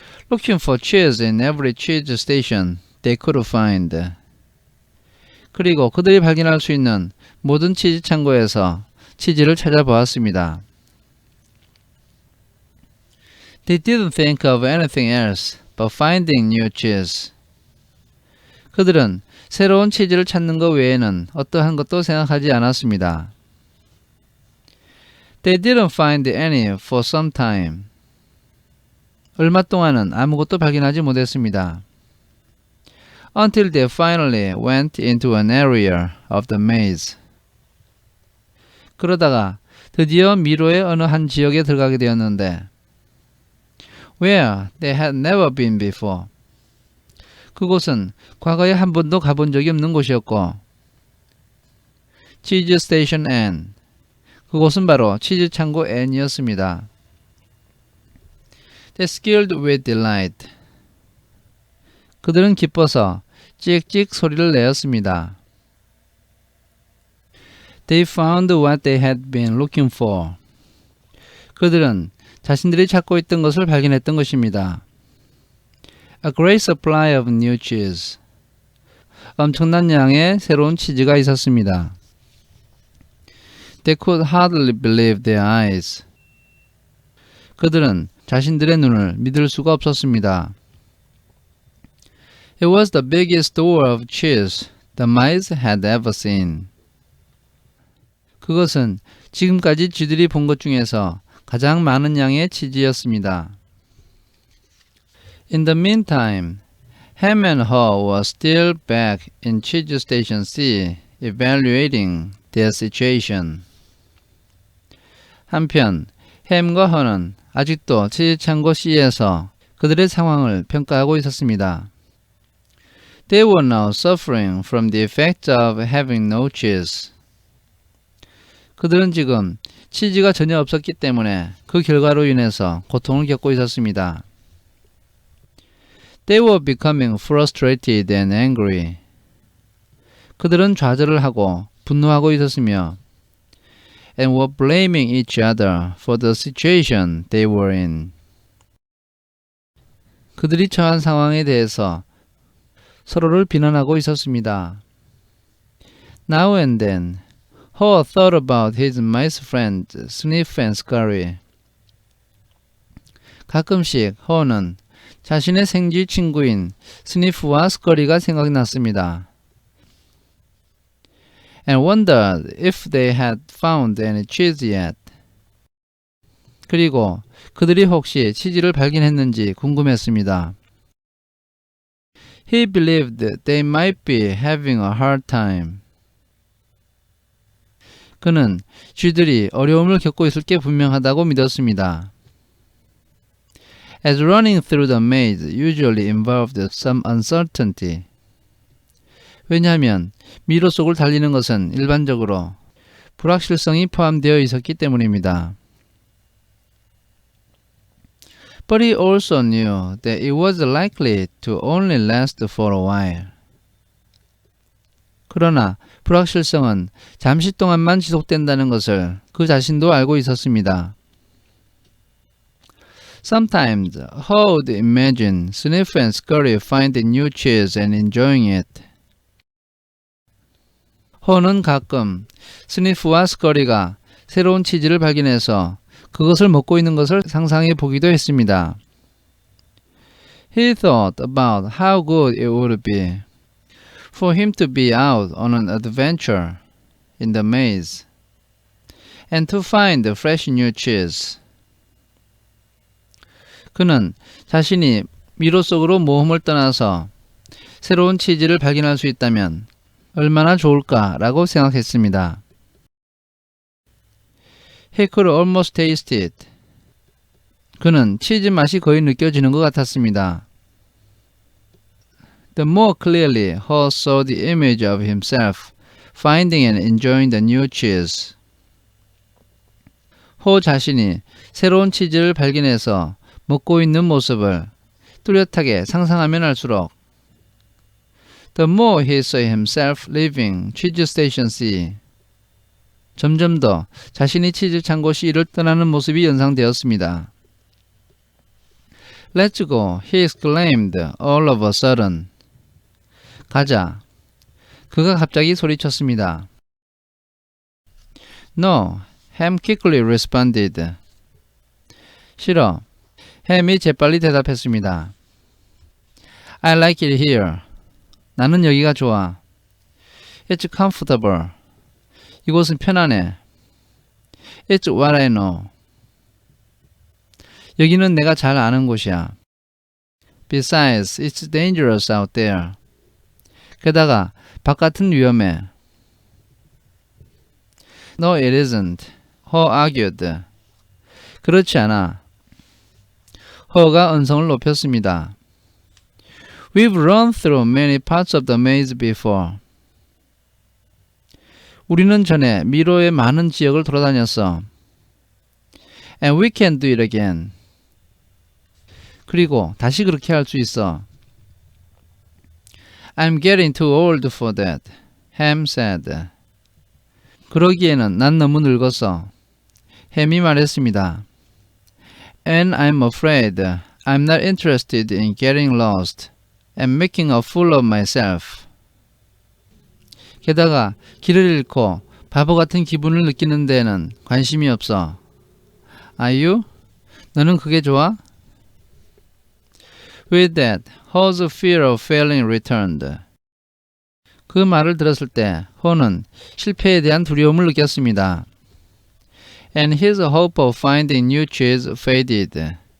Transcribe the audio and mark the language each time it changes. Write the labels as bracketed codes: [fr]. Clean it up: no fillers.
[en] Looking for cheese in every cheese station they could find. [ko] 그리고 그들이 발견할 수 있는 모든 치즈 창고에서 치즈를 찾아보았습니다. [en] They didn't think of anything else but finding new cheese. [ko] 그들은 새로운 치즈를 찾는 것 외에는 어떠한 것도 생각하지 않았습니다. [en] They didn't find any for some time. [ko] 얼마 동안은 아무것도 발견하지 못했습니다. [en] Until they finally went into an area of the maze. [ko] 그러다가 드디어 미로의 어느 한 지역에 들어가게 되었는데 [en] where they had never been before. [ko] 그곳은 과거에 한 번도 가본 적이 없는 곳이었고 치즈 스테이션 N. 그곳은 바로 치즈 창고 N이었습니다. [en] They squealed with delight. [ko] 그들은 기뻐서 찍찍 소리를 내었습니다. [en] They found what they had been looking for. [ko] 그들은 자신들이 찾고 있던 것을 발견했던 것입니다. [en] A great supply of new cheese. [ko] 엄청난 양의 새로운 치즈가 있었습니다. [en] They could hardly believe their eyes. [ko] 그들은 자신들의 눈을 믿을 수가 없었습니다. [en] It was the biggest store of cheese the mice had ever seen. [ko] 그것은 지금까지 쥐들이 본 것 중에서 가장 많은 양의 치즈였습니다. [en] In the meantime, Ham and Ho were still back in Cheese Station C, evaluating their situation. [ko] 한편, 햄과 허는 아직도 치즈 창고 C에서 그들의 상황을 평가하고 있었습니다. [en] They were now suffering from the effects of having no cheese. [ko] 그들은 지금 치즈가 전혀 없었기 때문에 그 결과로 인해서 고통을 겪고 있었습니다. [en] They were becoming frustrated and angry. [ko] 그들은 좌절을 하고 분노하고 있었으며 [en] and were blaming each other for the situation they were in. [ko] 그들이 처한 상황에 대해서 서로를 비난하고 있었습니다. [en] Now and then, Ho thought about his mice friends Sniff and Scurry. [ko] 가끔씩 호는 자신의 생쥐 친구인 스니프와 스커리가 생각났습니다. [en] And wondered if they had found any cheese yet. [ko] 그리고 그들이 혹시 치즈를 발견했는지 궁금했습니다. [en] He believed they might be having a hard time. [ko] 그는 쥐들이 어려움을 겪고 있을 게 분명하다고 믿었습니다. [en] As running through the maze usually involved some uncertainty. [ko] 왜냐하면 미로 속을 달리는 것은 일반적으로 불확실성이 포함되어 있었기 때문입니다. [en] But he also knew that it was likely to only last for a while. [ko] 그러나 불확실성은 잠시 동안만 지속된다는 것을 그 자신도 알고 있었습니다. [en] Sometimes Ho would imagine Sniff and Scurry finding new cheese and enjoying it. [ko] 호는 가끔 스니프와 스커리가 새로운 치즈를 발견해서 그것을 먹고 있는 것을 상상해 보기도 했습니다. [en] He thought about how good it would be for him to be out on an adventure in the maze and to find fresh new cheese. [ko] 그는 자신이 미로 속으로 모험을 떠나서 새로운 치즈를 발견할 수 있다면 얼마나 좋을까라고 생각했습니다. [en] He could almost taste it. [ko] 그는 치즈 맛이 거의 느껴지는 것 같았습니다. [en] The more clearly Ho saw the image of himself finding and enjoying the new cheese. [ko] 호 자신이 새로운 치즈를 발견해서 먹고 있는 모습을 뚜렷하게 상상하면 할수록 [en] The more he saw himself leaving cheese station C. [ko] 점점 더 자신이 치즈 창고 C를 떠나는 모습이 연상되었습니다. [en] Let's go, he exclaimed all of a sudden. [ko] 가자. 그가 갑자기 소리쳤습니다. [en] No, Ham quickly responded. [ko] 싫어. 햄이 재빨리 대답했습니다. [en] I like it here. [ko] 나는 여기가 좋아. [en] It's comfortable. [ko] 이곳은 편안해. [en] It's what I know. [ko] 여기는 내가 잘 아는 곳이야. [en] Besides, it's dangerous out there. [ko] 게다가 바깥은 위험해. [en] No, it isn't. Ho argued. [ko] 그렇지 않아. 허가 언성을 높였습니다. [en] We've run through many parts of the maze before. [ko] 우리는 전에 미로의 많은 지역을 돌아다녔어. [en] And we can do it again. [ko] 그리고 다시 그렇게 할 수 있어. [en] I'm getting too old for that, Ham said. [ko] 그러기에는 난 너무 늙었어. 햄이 말했습니다. [en] And I'm afraid I'm not interested in getting lost and making a fool of myself. [ko] 게다가 길을 잃고 바보 같은 기분을 느끼는 데에는 관심이 없어. [en] Are you? [ko] 너는 그게 좋아? [en] With that, Ho's fear of failing returned. [ko] 그 말을 들었을 때 호는 실패에 대한 두려움을 느꼈습니다. [en] And his hope of finding new cheese faded.